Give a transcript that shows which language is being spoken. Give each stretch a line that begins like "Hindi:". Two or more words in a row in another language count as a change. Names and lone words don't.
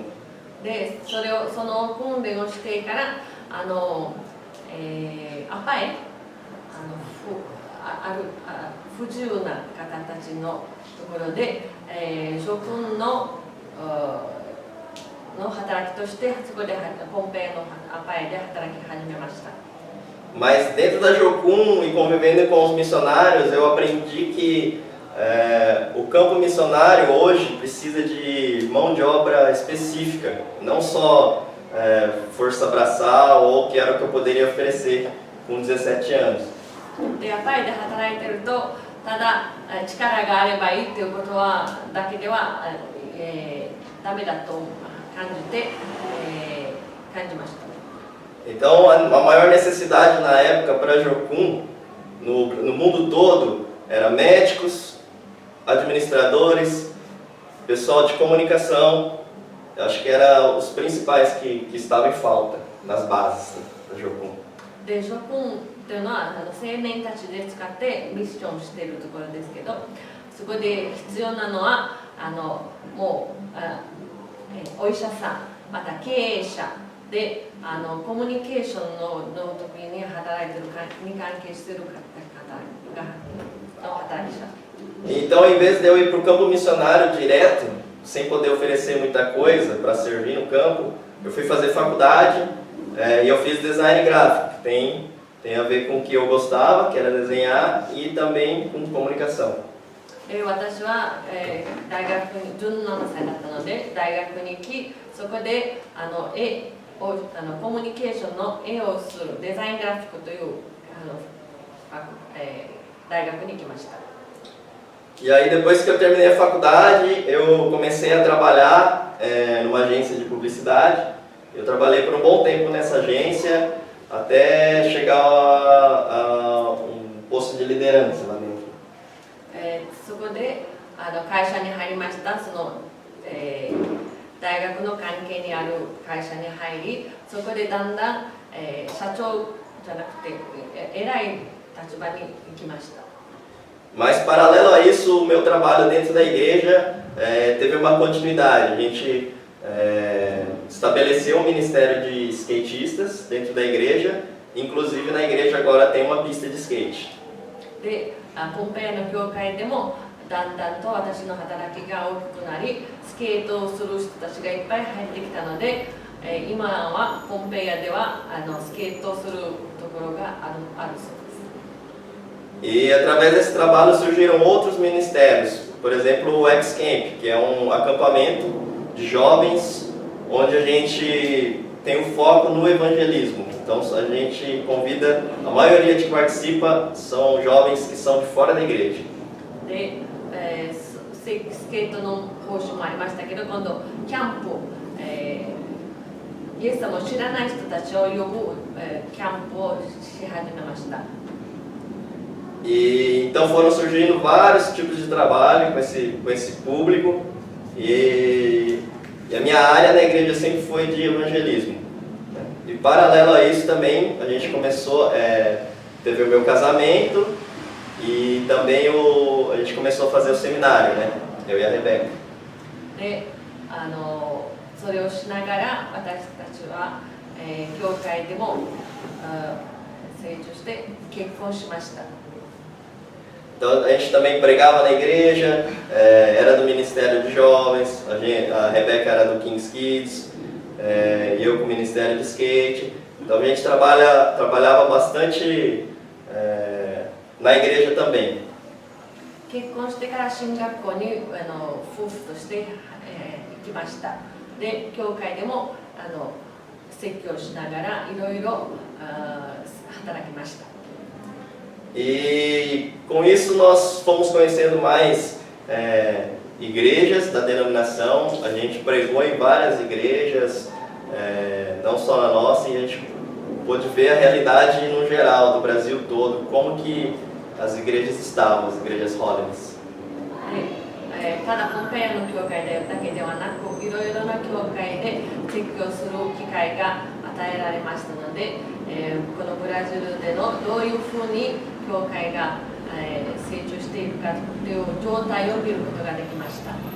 Japanese: で、その訓練をしてからアパエ不自由な方たちのところで、諸君の働きとしてそこでポンペイのアパエで働き始めました。
Portuguese: Mas dentro da Jocum e convivendo com os missionários, eu aprendi que o campo missionário hoje precisa de mão de obra específica, não só força braçal ou que era o que eu poderia oferecer com 17 anos.
Japanese: で、アパエで働いてると、ただ力があればいいということだけでは、ダメだと感じました。
Portuguese: Então, a maior necessidade na época para a Jocum, no mundo todo, era médicos, administradores, pessoal de comunicação. Eu acho que eram os principais que estavam em falta nas bases da Jocum.
Japanese: で、諸君というのは青年たちで使ってミッションをしているところですけど、そこで必要なのはもうお医者さん、また経営者でコミュニケーションの時に働いているに関係している方の働き者。
Portuguese: Então, em vez de eu ir para o campo missionário direto, sem poder oferecer muita coisa para servir no campo, eu fui fazer faculdade e eu fiz design gráfico, que tem a ver com o que eu gostava, que era desenhar, e também com comunicação.
Japanese: 私は、大学に17歳だったので大学に行き、そこでコミュニケーションの絵をするデザイングラフィックという大学に行きました。
Portuguese: E aí depois que eu terminei a faculdade, eu comecei a trabalhar numa agência de publicidade. Eu trabalhei por um bom tempo nessa agência, até chegar a um posto de liderança lá dentro.
Japanese: そこで会社に入りました。大学の関係にある会社に入り、そこでだんだん、社長じゃなくて偉い立場に行きました。
Portuguese: Mas paralelo a isso, o meu trabalho dentro da igreja teve uma continuidade. A gente estabeleceu um ministério de skatistas dentro da igreja, inclusive na igreja agora tem uma pista de skate.
Japanese: で、ポンペイの教会でもだんだんと私の働きが大きくなり、スケートをする人たちがいっぱい入ってきたので、今はポンペイアではスケートをするところがあるそうです。
Portuguese: E através desse trabalho surgiram outros ministérios, por exemplo o X-Camp, que é um acampamento de jovens onde a gente tem um foco no evangelismo. Então a gente convida, a maioria que participa são jovens que são de fora da igreja.
Japanese: で、スケートの講習もありましたけど、今度キャンプ、イエス様を知らない人たちを呼ぶ、キャンプをし始めました。
Portuguese: E então foram surgindo vários tipos de trabalho com esse público e a minha área na igreja sempre foi de evangelismo. E paralelo a isso também a gente começou, teve o meu casamento e também a gente começou a fazer o seminário, né? Eu e a Rebeca.
Japanese: で、それをしながら私たちは、教会でも成長して結婚しました。
Portuguese: Então a gente também pregava na igreja, era do Ministério de Jovens, a Rebeca era do Kings Kids, e eu com o Ministério de Skate. Então a gente trabalhava bastante na igreja também.
Japanese: 結婚してから進学校に夫婦として、行きました。で、教会でも説教しながらいろいろ働きました。
Portuguese: E com isso nós fomos conhecendo mais igrejas da denominação. A gente pregou em várias igrejas, não só na nossa, e a gente pôde ver a realidade no geral do Brasil todo, como que as igrejas estavam, as igrejas Holiness.
Japanese: ただ本会の教会だけではなく、いろいろな教会で説教する機会が与えられましたので、このブラジルでのどういうふうに教会が、成長しているかという状態を見ることができました。